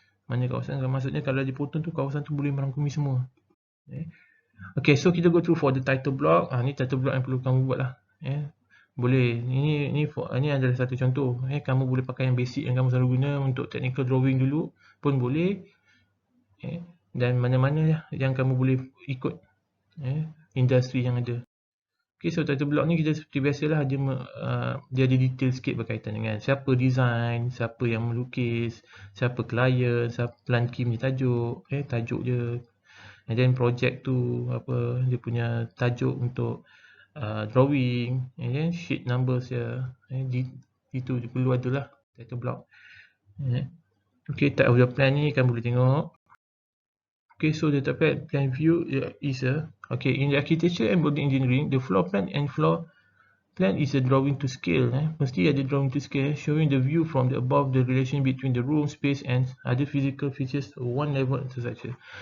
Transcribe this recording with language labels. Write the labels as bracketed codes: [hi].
[ms] Mana kawasan, maksudnya kalau dipotong tu kawasan tu boleh merangkumi semua. [en] Okay, so kita go through for the title block. [ms] Ni [en] title block [ms] yang perlu kamu buat lah. Boleh, ini adalah satu contoh. Kamu boleh pakai yang basic yang kamu selalu guna untuk technical drawing dulu pun boleh. Dan mana-mana yang kamu boleh ikut industri yang ada. Okay, so title block ni kita seperti biasalah dia ada detail sikit berkaitan dengan siapa design, siapa yang melukis, siapa klien, siapa plan key punya tajuk, tajuk dia. [en] And then project [ms] tu apa dia punya tajuk untuk [en] drawing, and then sheet numbers ya. [ms] Itu perlu adalah title block. [en] Okay, type of the plan [ms] ni kamu boleh tengok. [en] Okay, so the plan view is okay, in the architecture and building engineering, the floor plan is a drawing to scale. [ms] Mesti ada [en] drawing to scale, showing the view from the above the relation between the room, space and other physical features of one level of the structure.